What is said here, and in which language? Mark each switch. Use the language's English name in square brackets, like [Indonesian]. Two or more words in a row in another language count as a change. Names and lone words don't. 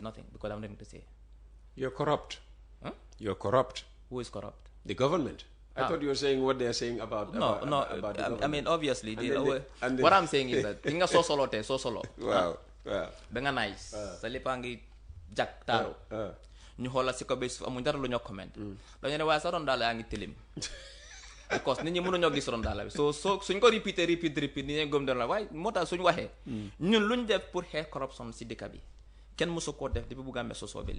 [English] Nothing, because I'm nothing to say. You're corrupt. Huh? You're corrupt. Who is corrupt? The government. I thought you were saying what they are saying about the government. I mean, obviously, and what I'm saying is that, think so solo. Wow. Benga nice. Salipangi Jack Taro. [Wolof] Ñu xoolal si ko bés amuñ dara lu ñoo comment dañu ne waaye sa rondaale yaa ngi tilim because nit ñi mënuñoo gis rondaale bi so suñ ko repeat nit ñi gëm doon la waaye moo tax suñ waxee ñun luñ def pour xeex corruption si dëkk bi kenn mësu koo def depuis bu Gambia sosoo ba